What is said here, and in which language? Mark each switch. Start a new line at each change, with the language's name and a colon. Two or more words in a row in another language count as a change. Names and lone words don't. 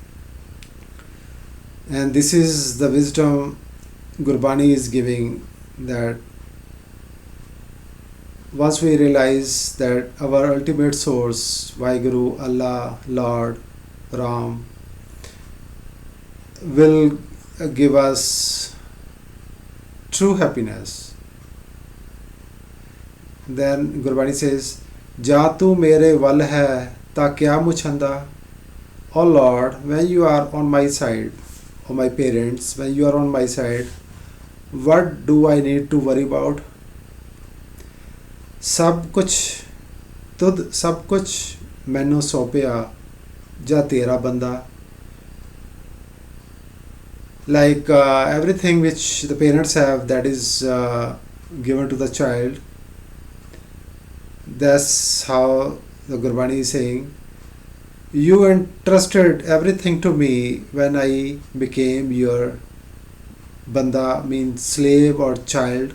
English: And this is the wisdom Gurbani is giving, that once we realize that our ultimate source, Vaheguru, Allah, Lord, Ram, will give us true happiness, then Gurbani says,
Punjabi: ਜਾ ਤੂ ਮੇਰੇ ਵਲ ਹੈ ਤਾ ਕਿਆ ਮੁਛੰਦਾ.
English: Oh Lord, when you are on my side, or my parents, when you are on my side, what do I need to worry about?
Punjabi: ਸਭ ਕੁਝ ਤੁਧ ਸਭ ਕੁਝ ਮੈਨੂੰ ਸੌਂਪਿਆ ਜਾ ਤੇਰਾ ਬੰਦਾ.
English: Like everything which the parents have, that is given to the child. That's how the Gurbani is saying, you entrusted everything to me when I became your banda, means slave or child.